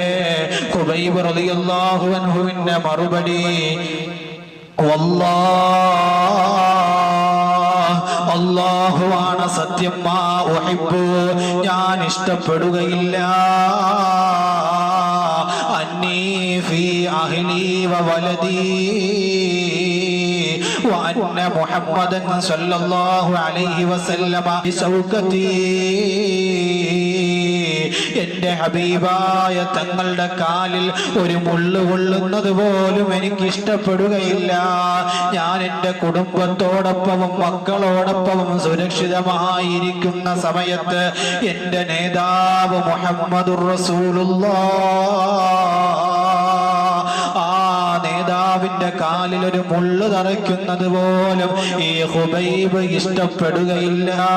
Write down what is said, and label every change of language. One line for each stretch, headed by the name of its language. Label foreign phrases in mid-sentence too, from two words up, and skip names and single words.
Malayalam: ഖുബൈബ് റളിയല്ലാഹു അൻഹുവിന്റെ മറുപടി, അല്ലാഹുവാണ് സത്യം,
Arabic: ما أحب,
Malayalam: ഞാൻ ഇഷ്ടപ്പെടുകയില്ല,
Arabic: أني في أهلي وولدي وأن محمدا صلى الله عليه وسلم بشوكتي,
Malayalam: എന്റെ ഹബീബായ തങ്ങളുടെ കാലിൽ ഒരു മുള്ളു കൊള്ളുന്നത് പോലും എനിക്ക് ഇഷ്ടപ്പെടുകയില്ല. ഞാൻ എൻ്റെ കുടുംബത്തോടൊപ്പവും മക്കളോടൊപ്പവും സുരക്ഷിതമായിരിക്കുന്ന സമയത്ത് എൻ്റെ നേതാവ് മുഹമ്മദുർ റസൂലുള്ളാഹ്, ആ നേതാവിന്റെ കാലിൽ ഒരു മുള്ളു തറയ്ക്കുന്നത് പോലും ഈ ഖുബൈബ് ഇഷ്ടപ്പെടുകയില്ല.